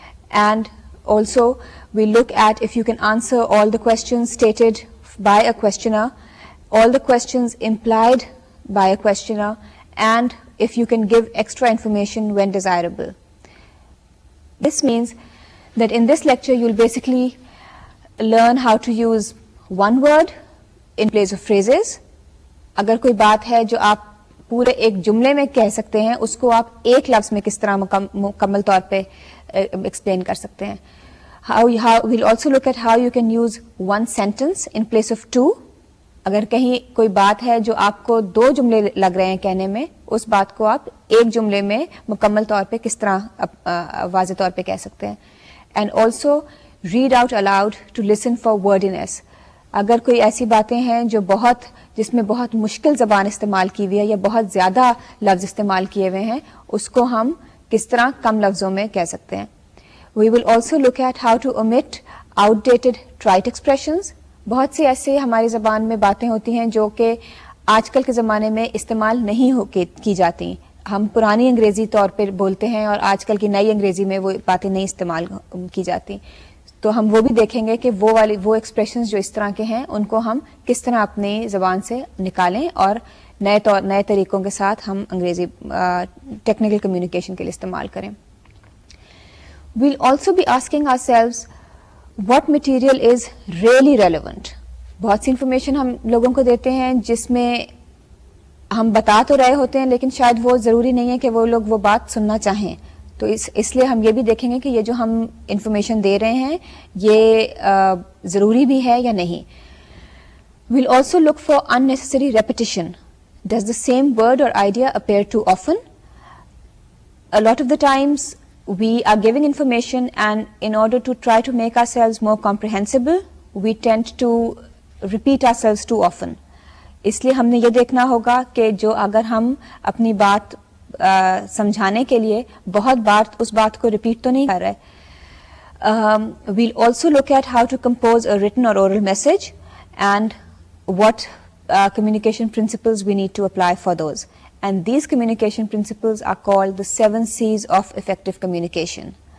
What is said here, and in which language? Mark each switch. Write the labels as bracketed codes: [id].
[en] And also, we'll look at if you can answer all the questions stated by a questioner, all the questions implied by a questioner, and if you can give extra information when desirable. This means that in this lecture you'll basically learn how to use one word in place of phrases. [ur] اگر کوئی بات ہے جو آپ پورے ایک جملے میں کہہ سکتے ہیں اس کو آپ ایک لفظ میں کس طرح مکمل طور پہ ایکسپلین کر سکتے ہیں. [en] We'll also look at how you can use one sentence in place of 2. [ur] اگر کہیں کوئی بات ہے جو آپ کو 2 جملے لگ رہے ہیں کہنے میں, اس بات کو آپ ایک جملے میں مکمل طور پہ کس طرح واضح طور پہ کہہ سکتے ہیں. [en] And also read out aloud to listen for wordiness. [ur] اگر کوئی ایسی باتیں ہیں جس میں بہت مشکل زبان استعمال کی ہوئی ہے یا بہت زیادہ لفظ استعمال کیے ہوئے ہیں, اس کو ہم کس طرح کم لفظوں میں کہہ سکتے ہیں. [en] We will also look at how to omit outdated trite expressions. [ur] بہت سی ایسے ہماری زبان میں باتیں ہوتی ہیں جو کہ آج کل کے زمانے میں استعمال نہیں کی جاتی. ہم پرانی انگریزی طور پہ بولتے ہیں اور آج کل کی نئی انگریزی میں وہ باتیں نہیں استعمال کی جاتی. تو ہم وہ بھی دیکھیں گے کہ وہ ایکسپریشنز جو اس طرح کے ہیں ان کو ہم کس طرح اپنی زبان سے نکالیں اور نئے طریقوں کے ساتھ ہم انگریزی ٹیکنیکل کمیونیکیشن کے لیے استعمال کریں. [en] We'll also be asking ourselves what material is really relevant. [ur] بہت سی انفارمیشن ہم لوگوں کو دیتے ہیں جس میں ہم بتا تو رہے ہوتے ہیں لیکن شاید وہ ضروری نہیں ہے کہ وہ لوگ وہ بات سننا چاہیں. تو اس لیے ہم یہ بھی دیکھیں گے کہ یہ جو ہم انفارمیشن دے رہے ہیں یہ ضروری بھی ہے یا نہیں. [en] We'll also look for unnecessary repetition. Does the same word or idea appear too often? A lot of the times we are giving information, and in order to try to make ourselves more comprehensible, we tend to repeat ourselves too often. [ur] اس لیے ہم نے یہ دیکھنا ہوگا کہ جو اگر ہم اپنی بات سمجھانے کے لیے بہت بار اس بات کو ریپیٹ تو نہیں کر رہے. [en] We'll also look at how to compose a written or oral message and what communication principles we need to apply for those. And these communication principles are called the 7 C's of effective communication.